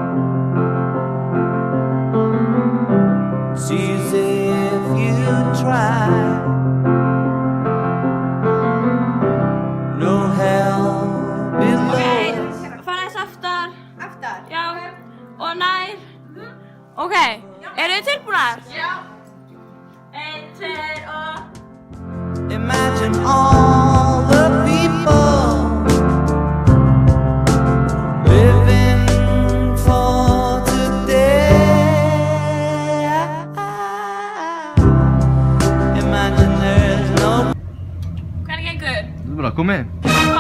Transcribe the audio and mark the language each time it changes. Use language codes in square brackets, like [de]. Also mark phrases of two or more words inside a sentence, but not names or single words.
[en] It's easy if you try. No hell below. [is] Fara þess aftar. Aftar. Já. Og nær. Ok, eru þið tilbúnar? Já. 1, 2 og... [en] Imagine all the people living for today. Imagine there's no. [is] Hvernig gengur? Þetta er bara komið.